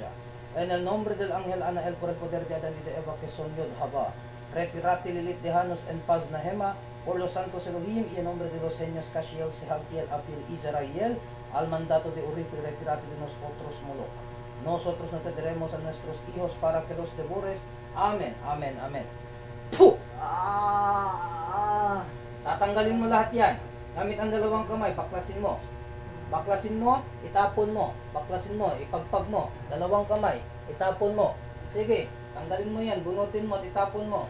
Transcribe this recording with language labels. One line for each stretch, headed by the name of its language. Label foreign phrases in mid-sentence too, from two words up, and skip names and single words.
Spanish: En el nombre del ángel Anael por el poder de Adán y de Eva que son Yod Haba. Retirate Lilith de Janos en paz Nahema por los santos Elohim y en nombre de los seños Cashiel, Sehaltiel, Afil, Israel al mandato de Urif y retirate de nosotros Moloch. Nosotros no tendremos a nuestros hijos para que los devores. Amen, amen, amen. Puh!
Filipino: Tatanggalin mo lahat yan. Gamit ang dalawang kamay, baklasin mo. Baklasin mo, itapon mo. Baklasin mo, ipagpag mo. Dalawang kamay, itapon mo. Sige, tanggalin mo yan, bunutin mo, itapon mo.